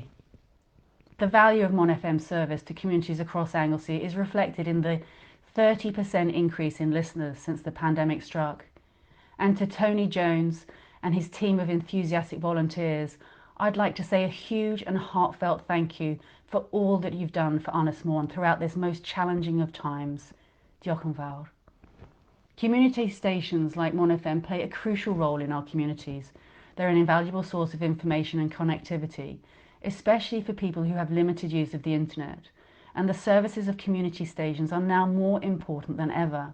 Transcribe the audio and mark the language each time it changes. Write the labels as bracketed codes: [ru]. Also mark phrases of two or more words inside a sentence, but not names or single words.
[en] The value of Mon FM's service to communities across Anglesey is reflected in the 30% increase in listeners since the pandemic struck. And to Tony Jones and his team of enthusiastic volunteers, I'd like to say a huge and heartfelt thank you for all that you've done for Ynys Môn throughout this most challenging of times. [cy] Diolch yn fawr. [en] Community stations like Mon FM play a crucial role in our communities. They're an invaluable source of information and connectivity, especially for people who have limited use of the internet, and the services of community stations are now more important than ever.